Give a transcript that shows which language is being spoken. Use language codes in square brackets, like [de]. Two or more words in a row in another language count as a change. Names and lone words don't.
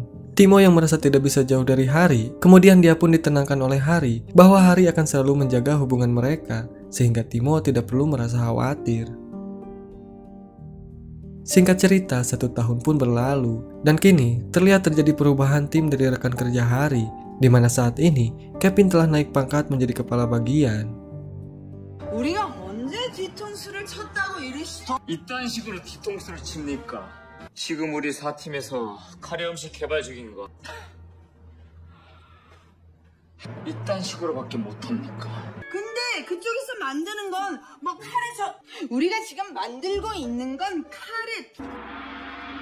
[id] Timo yang merasa tidak bisa jauh dari Hari, kemudian dia pun ditenangkan oleh Hari bahwa Hari akan selalu menjaga hubungan mereka, sehingga Timo tidak perlu merasa khawatir. Singkat cerita, 1 tahun pun berlalu, dan kini terlihat terjadi perubahan tim dari rekan kerja Hari, di mana saat ini Kevin telah naik pangkat menjadi kepala bagian. [ko] 우리가 언제 뒤통수를 쳤다고 이딴 식으로 뒤통수를 칩니까? 지금 우리 4팀에서 카레 음식 개발 중인 거 이딴 식으로밖에 못합니까? 근데 그쪽에서 만드는 건 뭐 카레 우리가 지금 만들고 있는 건 카레